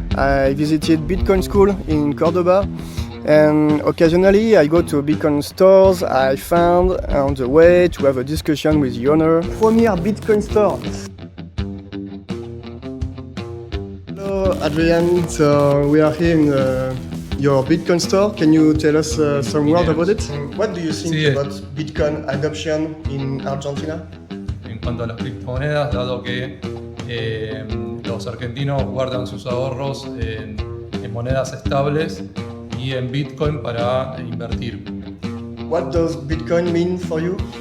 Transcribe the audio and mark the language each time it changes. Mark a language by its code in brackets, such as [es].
[en] I visited Bitcoin school in Cordoba. And occasionally I go to Bitcoin stores I found on the way to have a discussion with the owner. Premier Bitcoin store. Hello Adrian, so we are here in your Bitcoin store. Can you tell us some words about it? What do you think about Bitcoin adoption in Argentina? [es] En cuanto a las criptomonedas, dado que los argentinos guardan sus ahorros en monedas estables y en Bitcoin para invertir. [en] What does Bitcoin mean for you?